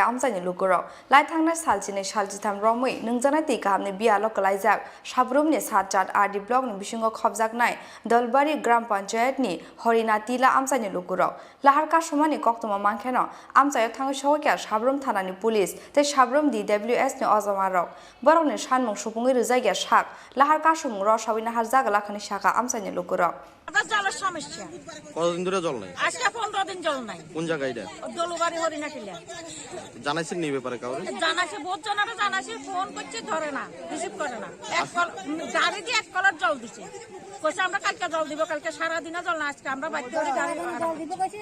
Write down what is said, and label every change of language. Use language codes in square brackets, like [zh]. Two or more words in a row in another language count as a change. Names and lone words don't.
[trp] आमजानि लुगुरक लाइथांनाय सालजिनि सालजिथाम रमै नोंजानाय दी गाहामनि बियालो कलाइजाक साब्रुमनि सातजात आरडि ब्लकनि बिसिङाव खबजाकनाय दलबारि ग्राम पन्चायतनि हरिना तिला आमजानि लुगुरक लाहार कासुमानि कक्तमा मांखेनो आमजायाव थाङै सहैया साब्रुम थानानि पुलिस ते साब्रुम DWS नि अजमारक बरकनि सानमं सुफुङै रोजायगा साक लाहार कासुमुं रसावि नाहार जागलाखनि साका आमजानि लुगुरक [bn] জলের সমস্যা কতদিন ধরে জল নাই আজকে 15 দিন জল নাই কোন জায়গায় এটা দলবাড়ি হরিনা কিলা জানাইছেন নি ব্যাপারে কাউরে জানাইছে বহুত জনারে জানাইছে ফোন করছে ধরে না রিসিভ করে না এক কল গাড়ি দিয়ে এক কলার জল দিছে কইছে আমরা কালকে জল দিব কালকে সারা দিনে জল না আজকে আমরা বাইরে করে গাড়ি জল দিব কইছে